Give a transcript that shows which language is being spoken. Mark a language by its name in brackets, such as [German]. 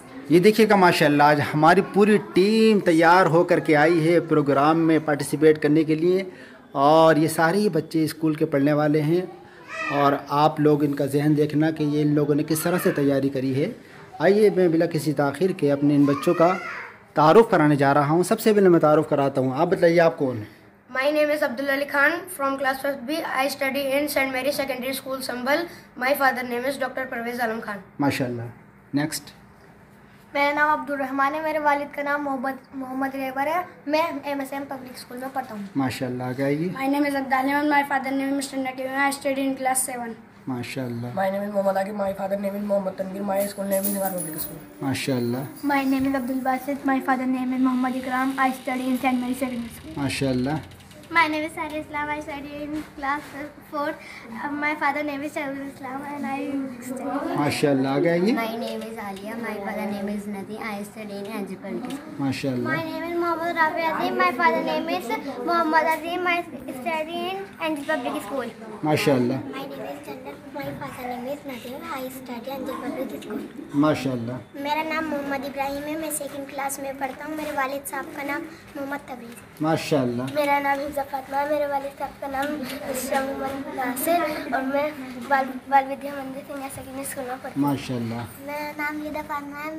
[Hindi] ये देखिएगा माशाल्लाह, आज हमारी पूरी टीम तैयार होकर के आई है प्रोग्राम में पार्टिसिपेट करने के लिए, और ये सारे ही बच्चे स्कूल के पढ़ने वाले हैं। और आप लोग इनका जहन देखना कि ये इन लोगों ने किस तरह से तैयारी करी है। आइए मैं बिला किसी ताख़िर के अपने इन बच्चों का तारुफ़ कराने जा रहा हूँ। सबसे पहले मैं तारुफ़ कराता हूँ। आप बताइए आप कौन है? [English] My name is Abdul Ali Khan from class 1st B. I study in St. Mary Secondary School, Sambhal. My father name is Dr. Parvez Alam Khan. [Hindi] माशाल्लाह। नेक्स्ट। मेरा नाम अब्दुल रहमान है, मेरे वालिद का नाम मोहम्मद रेवर है। मैं MSM पब्लिक स्कूल में पढ़ता हूँ। माशाल्लाह। आगे आइए। [English] My name is Abdul Rahman. My father name is Mr. Nakim. I study in class 7. [Hindi] माशाल्लाह। [English] My name is Mohammad Akib. My father name is Mohammad Tanvir. My school name is Nigar Public School. [Hindi] माशाल्लाह। [English] My name is Abdul Basit. My father name is Mohammad Ikram. I study in St. Mary Secondary School. [Hindi] माशाल्लाह। [English] My name is Sari Islam. I study in class 4. My father name is Shahidul Islam and I study. [Hindi] माशाल्लाह। आगे आइए। [English] My name is Alia. My father name is Nadi. I study in NG Public School. [Hindi] माशाल्लाह। [English] My name is Mohammad Rafi Azim. My father name is Mohammad Azim. I study in NG Public School. [Hindi] माशाल्लाह। [English] My name is Chandan. My father name is Nadim. I study NG Public School. [Hindi] माशाल्लाह। मेरा नाम मोहम्मद इब्राहिम है। मैं 2nd class में पढ़ता हूँ। मेरे वालिद साहब का नाम मोहम्मद तबरीज़। माशाल्लाह। मेरा नाम हिफ्ज़ा फातिमा है। मेरे वालिद साहब का नाम शमीम नासिर और मैं बाल विद्या मंदिर सीनियर सेकेंडरी स्कूल में पढ़ती हूँ। माशाल्लाह। मेरा नाम हिदा फातिमा है।